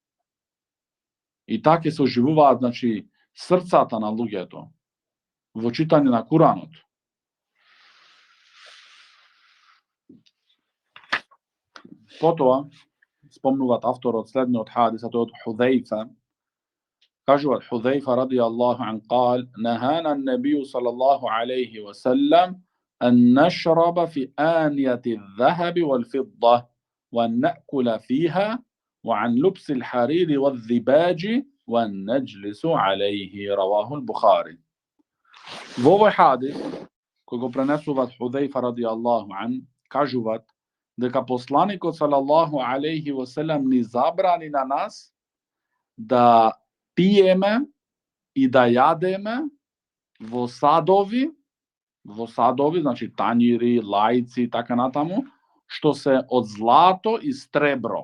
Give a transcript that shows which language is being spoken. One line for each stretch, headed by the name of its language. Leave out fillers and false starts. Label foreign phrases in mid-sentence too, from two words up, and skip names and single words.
Macedonian: И така се оживуваат, значи, срцата на луѓето во читање на Куранот. Потоа спомнуваат авторот следниот хадис, од Худзаифа. Кажуваат Худзаифа
Arabic: رضي الله عنه قال: نهانا النبي صلى الله عليه وسلم أن نشرب في آنية الذهب والفضة وأن نأكل فيها وعن لبس الحرير والذباج وأن نجلس عليه. رواه البخاري.
Macedonian: Во овој хадис, кој го пренесуваат Худзаифа
Arabic: رضي الله عنه,
Macedonian: кажуваат дека посланикот
Arabic: صلى الله عليه وسلم
Macedonian: ни забрани на нас да пиеме и да јадеме во садови, значи тањири, лајци и така натаму, што се од злато и сребро.